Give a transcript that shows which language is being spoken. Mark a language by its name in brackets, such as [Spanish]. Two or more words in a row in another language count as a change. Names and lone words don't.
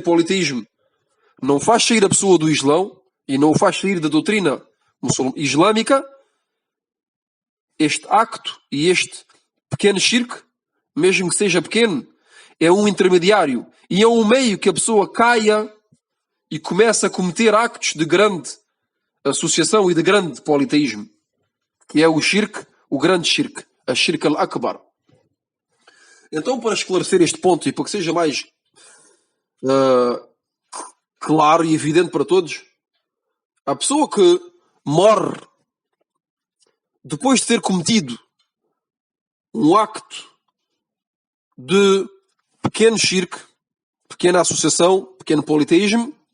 [Portuguese] politeísmo não faz sair a pessoa do Islão e não o faz sair da doutrina islâmica, este acto e este pequeno shirk, mesmo que seja pequeno, é um intermediário e é um meio que a pessoa caia e começa a cometer actos de grande associação e de grande politeísmo, que é o shirk, o grande shirk, a [Arabic] الشرك الأكبر. [Portuguese] Então, para esclarecer este ponto e para que seja mais claro e evidente para todos, a pessoa que morre depois de ter cometido um acto de pequeno shirk, pequena associação, pequeno politeísmo,